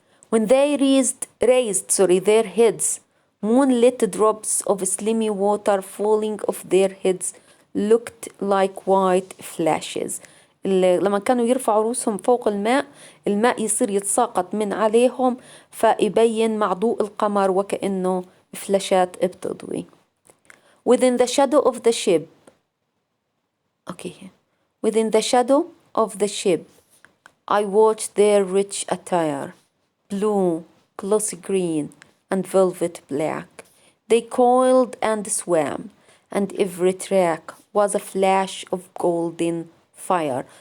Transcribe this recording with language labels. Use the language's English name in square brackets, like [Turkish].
[English] When they raised their heads, moonlit drops of slimy water falling off their heads looked like white flashes. [Arabic] لما كانوا يرفعوا رؤوسهم فوق الماء يصير يتساقط من عليهم فيبين مع ضوء القمر وكأنه فلاشات بتضوي. [English] Within the shadow of the ship. Okay. Within the shadow of the ship, I watched their rich attire. Blue, glossy green, and velvet black. They coiled and swam, and every track was a flash of golden fire.